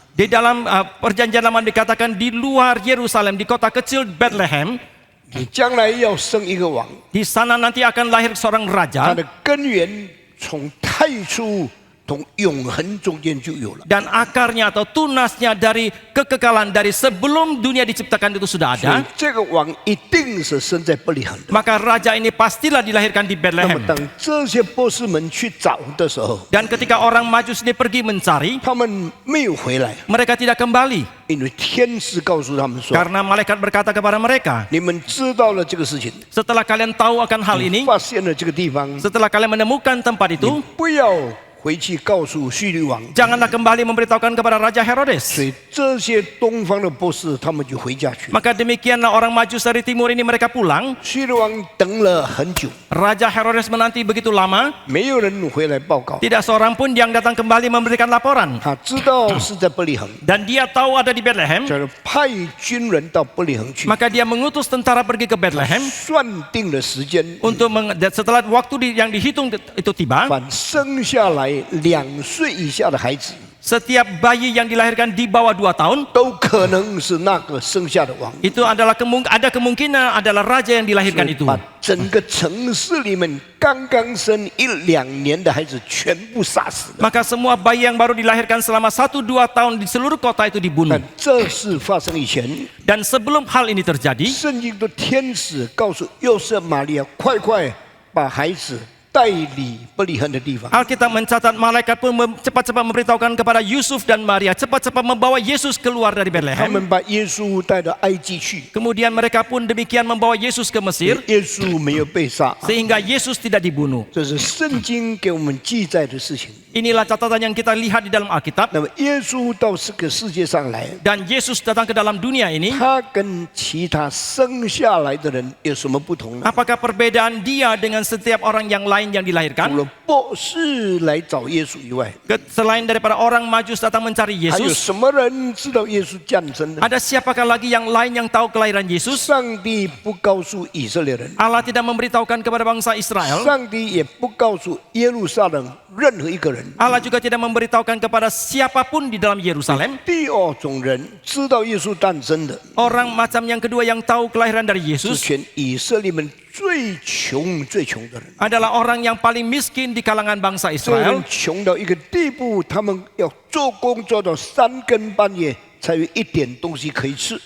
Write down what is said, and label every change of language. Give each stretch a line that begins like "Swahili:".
Indonesian: di dalam Perjanjian Lama dikatakan di luar Yerusalem, di kota kecil Bethlehem,
Chinese: 你将来要生一个王，
Indonesian: di sana nanti akan lahir seorang
Chinese: 他
Indonesian: raja
Chinese: 的根源从太初同永恒中间就有了。
Indonesian: dan akarnya atau tunasnya dari kekekalan, dari sebelum dunia diciptakan itu sudah
Chinese: 所以
Indonesian: ada.
Chinese: 这个王一定是生在伯利恒的。
Indonesian: Maka raja ini pastilah dilahirkan di
Chinese: 那么
Indonesian: Bethlehem.
Chinese: 当这些波斯们去找的时候，
Indonesian: Dan ketika orang Majus ini pergi mencari,
Chinese: 他们没有回来，
Indonesian: mereka tidak kembali
Chinese: 因为天使告诉他们说
Indonesian: karena malaikat berkata kepada mereka,
Chinese: 你们知道了这个事情，
Indonesian: setelah kalian tahu akan hal ini,
Chinese: 发现了这个地方，
Indonesian: setelah kalian menemukan tempat itu,
Chinese: 不要回去告诉叙利王。
Indonesian: janganlah kembali memberitahukan kepada Raja
Chinese: 所
Indonesian: Herodes.
Chinese: 以这些东方的波斯他们就回家去了。
Indonesian: Maka demikianlah orang Majus dari timur ini mereka pulang.
Chinese: 叙利王等了很久，
Indonesian: Raja Herodes menanti begitu lama,
Chinese: 没有人回来报告。
Indonesian: tidak seorang pun yang datang kembali memberikan laporan.
Chinese: 他知道是在伯利恒，
Indonesian: Dan dia tahu ada di Bethlehem,
Chinese: 就是派军人到伯利恒去，
Indonesian: maka dia mengutus tentara pergi ke Bethlehem
Chinese: 算定了时间，
Indonesian: untuk setelah waktu yang dihitung itu tiba,
Chinese: 凡生下来2岁以下的孩子，
Indonesian: setiap bayi yang dilahirkan di bawah 2 tahun
Chinese: 都可能是那个生下的王。
Indonesian: itu adalah ada kemungkinan adalah raja yang dilahirkan itu.
Chinese: 把整个城市里面刚刚生1-2年的孩子全部杀死了。
Indonesian: Maka semua bayi yang baru dilahirkan selama 1-2 tahun di seluruh kota itu dibunuh.
Chinese: 但这事发生以前，
Indonesian: Dan sebelum hal ini terjadi,
Chinese: 圣经的天使告诉约瑟、玛利亚，快快把孩子带离伯利恒的地方。
Indonesian: Alkitab mencatat malaikat pun cepat-cepat memberitahukan kepada Yusuf dan Maria cepat-cepat membawa Yesus keluar dari
Chinese: 他
Indonesian: Bethlehem.
Chinese: 们把耶稣带到埃及去，
Indonesian: Kemudian mereka pun demikian membawa Yesus ke Mesir
Chinese: 耶稣没有被杀。
Indonesian: sehingga Yesus tidak dibunuh.
Chinese: 这是圣经给我们记载的事情。
Indonesian: Inilah catatan yang kita lihat di dalam Alkitab.
Chinese: 那么耶稣到这个世界上来，
Indonesian: Dan Yesus datang ke dalam dunia ini.
Chinese: 他跟其他生下来的人有什么不同呢？
Indonesian: Apakah perbedaan dia dengan setiap orang yang lain yang
Chinese: 除
Indonesian: dilahirkan?
Chinese: 了博士来找耶稣以外，
Indonesian: Selain daripada orang Majus datang mencari
Chinese: 还有
Indonesian: Yesus,
Chinese: 什么人知道耶稣降生呢？
Indonesian: ada siapakah lagi yang lain yang tahu kelahiran Yesus?
Chinese: 上帝不告诉以色列人，
Indonesian: Allah tidak memberitahukan kepada bangsa Israel.
Chinese: 上帝也不告诉耶路撒冷任何一个人。
Indonesian: Allah juga tidak memberitahukan kepada siapapun di dalam Yerusalem.
Chinese: 第二种人知道耶稣诞生的，
Indonesian: Orang macam yang kedua yang tahu kelahiran dari
Chinese: 是
Indonesian: Yesus
Chinese: 全以色列们最穷的人。
Indonesian: adalah orang yang paling miskin di kalangan bangsa
Chinese: 这人
Indonesian: Israel.
Chinese: 穷到一个地步，他们要做工做到3更半夜，才有一点东西可以吃。